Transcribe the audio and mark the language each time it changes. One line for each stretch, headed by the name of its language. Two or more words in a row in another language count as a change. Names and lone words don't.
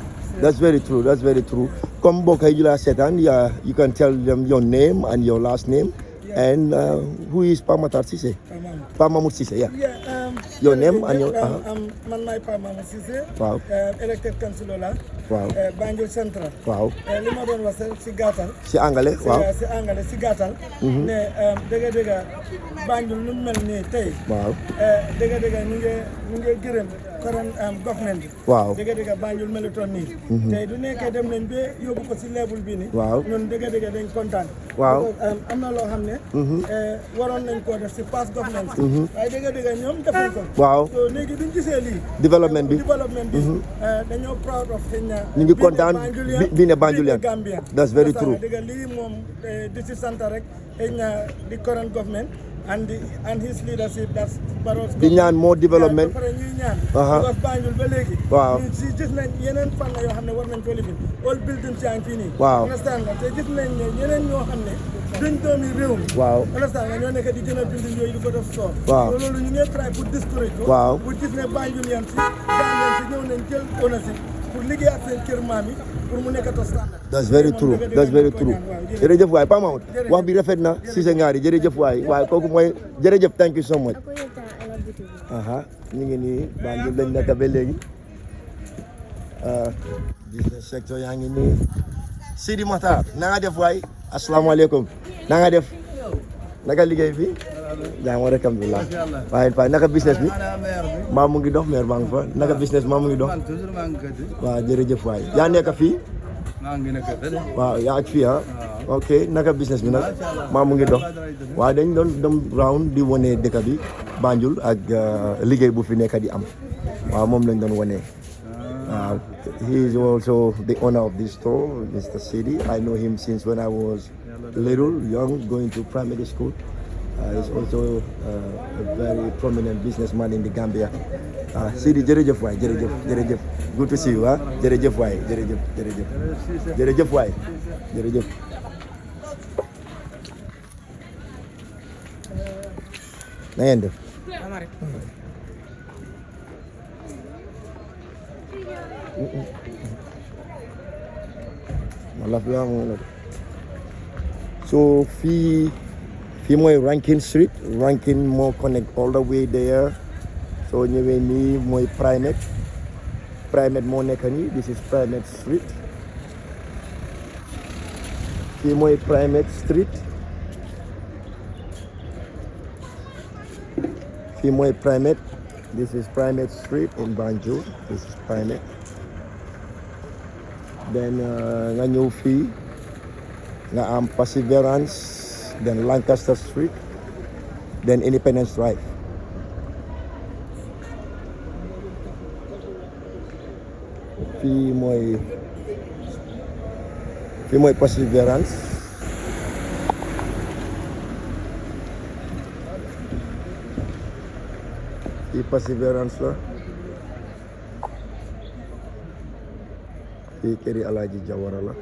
English: That's very true. That's very true. Come Bokayula Setan, you can tell them your name and your last name. And who is Pamatar Sise? Pamamut Sise, yeah. Your name and your... My Pamamut Sise. Wow. Elected councillor. Wow. Banjo Central. Wow.
Wolof: Lima doon wax si gàttal. Si angale, waaw. Si angale, si gàttal. Ne dëgg Banjul nu mel nii tey. Waaw. Dëgg ñu ngi gërëm
English: current government
Wolof: bi. waaw dëgg Banjul melutoon nii. tey du nekkee dem nañ ba yóbbu ko si level bi nii. waaw ñun dëgg dañ kontaan. waaw am na loo xam ne. waroon nañ koo def si
English: past government
Wolof: si. waaye dëgg ñoom defuñ ko. waaw so léegi biñ gisee lii. développement bi dañoo
English: proud of
Wolof: xëy na. ñu ngi kontaan bi ne Banjulian. Gambia.
English: That's very true.
Wolof: dëgg lii moom di si sant rek xëy na di
English: current government. And his leadership, that's Barrow's
Wolof: di ñaan
English: more development.
Wolof: ñuy ñaan. because Banjul ba léegi. waaw si gis nañ yeneen fan yoo xam ne war nañ ko lifin
English: all buildings
Wolof: yaa ngi fii nii. waaw understand nga te gis nañ ne ñeneen ñoo xam ne duñ doomi réew mi. waaw understand nga ñoo nekk di gën a building yooyu di ko def soo. waaw loolu ñu ngi try pour discourage ko. waaw pour gis ne Banjul yan si Gambien si ñëw nañ jël ownership pour liggéey ak seen kër maam yi pour mu nekk
English: to standard. that's very true that's very true.
Wolof: jërëjëf waay Pa Mahmoud wax bi rafet na si sa ngaari jërëjëf waay waaye kooku mooy jërëjëf
English: thank you so much.
Wolof: ñu ngi nii Banjul lañ nekk ba léegi
English: business sector
Wolof: yaa ngi nii Sidi Makhtar na nga def waay asalaamaaleykum na nga def naka liggéey bi jaa ma rek alhamdulilah waaye Faye naka business bi maa mu ngi dox meer maa ngi fa naka business maa mu ngi dox waaw jërëjëf waay yaa nekk fii waaw yaa ak fii ok naka business bi nag maa mu ngi dox waaw dañ doon dem round di wane dëkk bi Banjul ak liggéey bu fi nekk di am waaw moom lañ doon wane waaw
English: he is also the owner of this store Mr. Sidi. I know him since when I was little young going to primary school. He's also a very prominent businessman in the Gambia.
Wolof: Sidi jërëjëf waay jërëjëf
English: good to see you
Wolof: jërëjëf waay jërëjëf waay jërëjëf. na ngeen def. So fii mooy Rankin Street Rankin moo
English: connect all the way there
Wolof: soo ñëwee nii mooy Primate moo nekk nii
English: this is Primate Street
Wolof: fii mooy Primate Street fii mooy Primate
English: this is Primate Street in Banjul this is Primate then
Wolof: nga ñëw fii nga am Perseverance
English: then Lancaster Street then Independence Drive
Wolof: fii mooy Perseverance fii Perseverance la fii këri Alaaji Jawara la